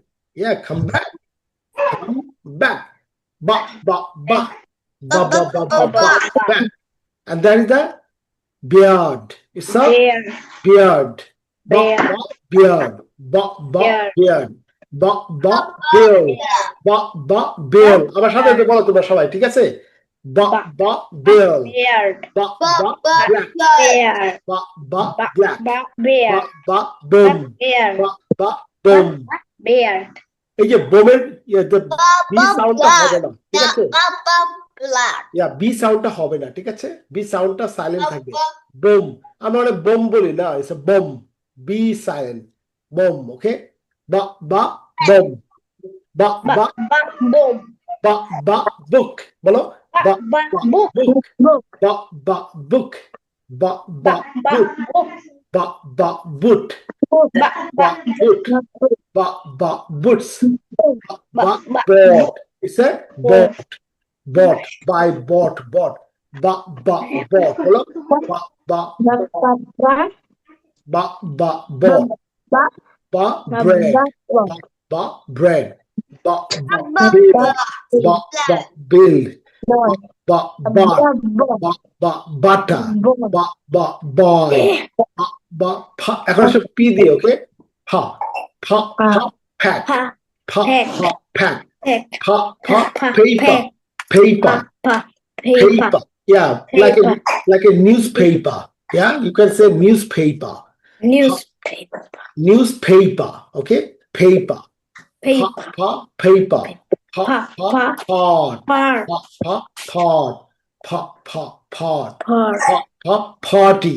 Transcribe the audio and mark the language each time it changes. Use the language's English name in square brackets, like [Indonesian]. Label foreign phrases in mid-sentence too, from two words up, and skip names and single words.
[English] Yeah, come back. Come back. Ba, ba, ba. Ba, ba, ba, ba, ba. Back. And that is the beard. It's a Bear. beard. Ba, Bear. ba, beard. Ba, ba, Beard. beard. Ba, ba, bill. Ba, ba, bill. [Bangla] আমার সাথে একটু বলো তোমরা সবাই, ঠিক আছে? [English] Ba, ba, bill. Beard. Ba, ba, black. Beard. Ba, ba, black. Ba, Beard. ba, boom. Beard. Ba, ba, boom. Beard. [Bangla] এই যে বোমের বি সাউন্ডটা হবে না, ঠিক আছে? বি সাউন্ডটা হবে না, ঠিক আছে? বি সাউন্ডটা সাইলেন্ট থাকবে। বোম, আমরা অনেক বোম বলি না, [English] it's boom. B silent, boom. Okay, ba ba boom, ba ba Boom. ba ba book, বলো ba ba Book. বুক, Book. ba ba book, ba ba boot, Book. ba ba boot, ba boot, ba ba boots, ba bot, it's a bot. Bot, by bot, bot, ba ba bot, বলো ba ba ba ba bot, ba bread, ba bread, ba build, ba build, ba bar, ba butter, ba boy, ba [Bangla] এখন সব পি দিয়ে, [English] ওকে? ফা ফা ফা pack, ফা ফা pack, ফা ফা paper, paper. Paper. Yeah, like a newspaper. Yeah, you can say newspaper. Newspaper. Newspaper. Okay, paper. Paper. Paper. Pot. Party.